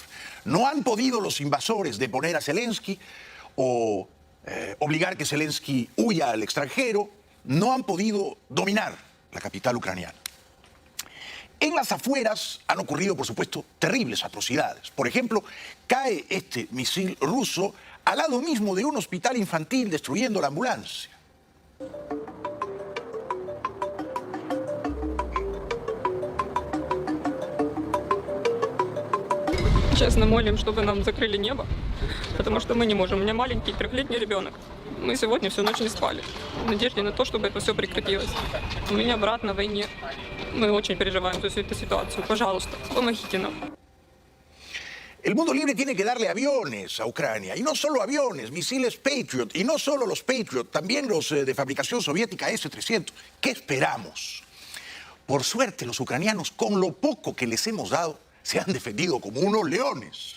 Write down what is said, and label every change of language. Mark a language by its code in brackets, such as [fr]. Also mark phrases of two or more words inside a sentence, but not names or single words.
[es] No han podido los invasores deponer a Zelensky o obligar que Zelensky huya al extranjero. No han podido dominar la capital ucraniana. En las afueras han ocurrido, por supuesto, terribles atrocidades. Por ejemplo, cae este misil ruso al lado mismo de un hospital infantil, destruyendo la ambulancia. [ru] Честно молим, чтобы нам закрыли небо, потому что мы не можем. У меня маленький 3-летний ребенок. Мы сегодня всю ночь не спали, в надежде на то, чтобы это все прекратилось. У меня брат на войне. Мы очень переживаем за всю эту ситуацию. Пожалуйста, помогите нам. [es] El mundo libre tiene que darle aviones a Ucrania, y no solo aviones, misiles Patriot, y no solo los Patriot, también los de fabricación soviética S-300. ¿Qué esperamos? Por suerte, los ucranianos, con lo poco que les hemos dado, se han defendido como unos leones.